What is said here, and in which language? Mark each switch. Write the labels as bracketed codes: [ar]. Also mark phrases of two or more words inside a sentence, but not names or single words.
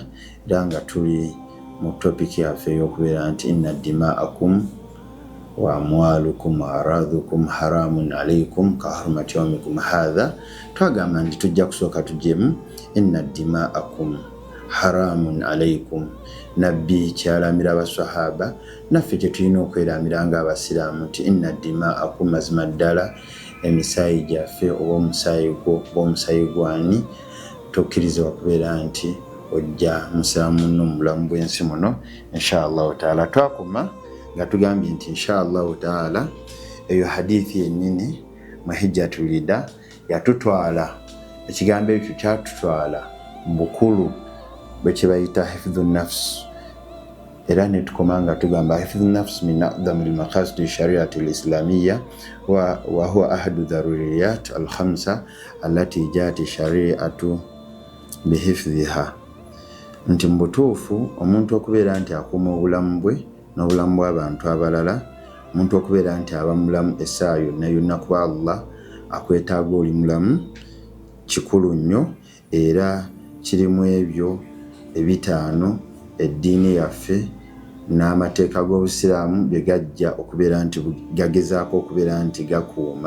[lg] Era nga tuli mu topic yaffe ey'okubeera nti [ar] إن دماءكم وأموالكم وأعراضكم حرام عليكم كحرمة يومكم هذا. [lg] Twagamba nti tujja kusooka tujjemu [ar] إن دماءكم حرام عليكم. [lg] Nabbi kyalamira abaswahaba naffe kye tulina okweramira ng'abasiraamu nti [ar] إن دماءكم [lg] mazima ddala emisaayi gyaffe oba omusaayi gwani tokkirizibwa kubeera nti ojja musaamu no mulamu bw'ensi muno [ar] إن شاء الله تعالى. [lg] Twakoma nga tugambye nti [ar] إن شاء الله تعالى [lg] eyo hadithi yennyini mu [ar] حجة الوداع [lg] yatutwala ekigambo ekyo kyatutwala mu bukulu bwe kibayita [ar] حفظ النفس [lg] era ne tukoma nga tugamba [ar] حفظ النفس من أعظم مقاصد الشريعة الإسلامية وهو أحد الضروريات الخمس التي جاءت الشريعة بحفظها. [lg] Nti mu butuufu omuntu okubeera nti akuuma obulamu bwe n'obulamu bw'abantu abalala, omuntu okubeera nti aba mulamu essaawa yonna kuba Allah akwetaaga oli mulamu kikulu nnyo era kirimu ebyo ebitaano eddiini yaffe n'amateeka g'obusiraamu bye gajja okubeera nti gagezaako okubeera nti gakuuma.